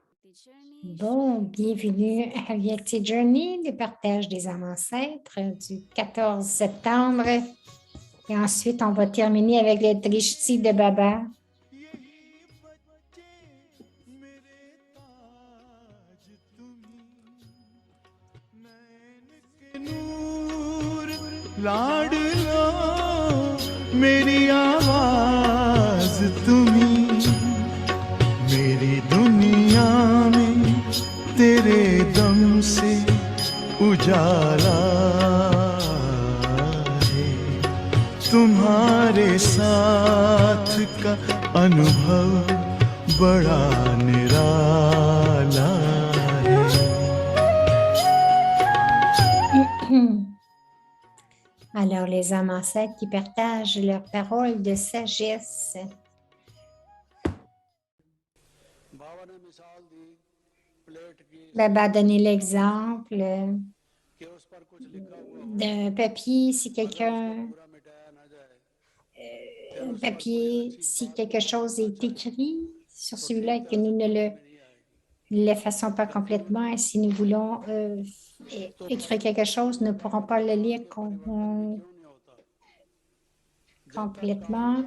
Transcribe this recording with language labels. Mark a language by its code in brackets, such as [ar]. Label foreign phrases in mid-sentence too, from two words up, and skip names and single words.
[fr] Bon, bienvenue à Reality Journey, le partage des âmes ancêtres du 14 septembre. Et ensuite, on va terminer avec le Drishti de Baba. [hi] लाडलो मेरी आवाज तुम्ही मेरी दुनिया में तेरे दम से उजाला है तुम्हारे साथ का अनुभव बड़ा निराला है [fr] Alors, les âmes ancêtres qui partagent leurs paroles de sagesse. Baba a donné l'exemple d'un papier, si quelqu'un, un papier, si quelque chose est écrit sur celui-là et que nous ne l'effaçons pas complètement, et si nous voulons écrire quelque chose, nous ne pourrons pas le lire complètement.